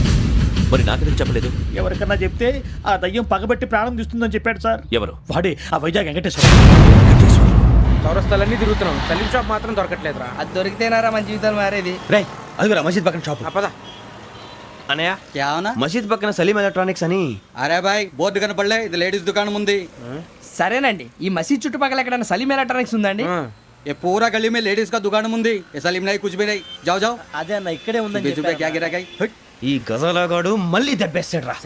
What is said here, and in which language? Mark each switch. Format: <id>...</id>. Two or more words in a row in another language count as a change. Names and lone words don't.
<te>మరి నాకెందుకు చెప్పలేదు? ఎవరికన్నా చెప్తే ఆ దయ్యం పగబెట్టి ప్రాణం తీస్తుందని చెప్పాడు సార్. ఎవరు? వాడే ఆ వైజాగ్ వెంకటేశ్వర. చౌరస్తాలన్నీ తిరుగుతున్నాం, సలీం షాప్ మాత్రం దొరకట్లేదురా. అది దొరికితేనారా మన జీవితాలు మారేది. రే అదిగురా మసీద్ పక్కన షాప్. పదా అనయా</te> <hi>क्या होना?</hi> <te>మసీద్ పక్కన సలీం ఎలక్ట్రానిక్స్ అని.</te> <hi>अरे भाई</hi> <te>बोर्ड కనపడలే, ఇది లేడీస్ దుకాణం ఉంది. సరేనండి, ఈ మసీద్ చుట్టుపక్కల ఎక్కడైనా సలీం ఎలక్ట్రానిక్స్ ఉందండి?</te> <hi>ये पूरा गली में लेडीज का दुकान मुंदी. ये सलीम नहीं, कुछ भी नहीं. जाओ जाओ.</hi> <te>అదే అన్న ఇక్కడే ఉందని</te> <hi>बीच में क्या गिरा गई?</hi> <te>ఈ గజాలగాడు మళ్ళీ దెబ్బేస్తాడు రా.</te>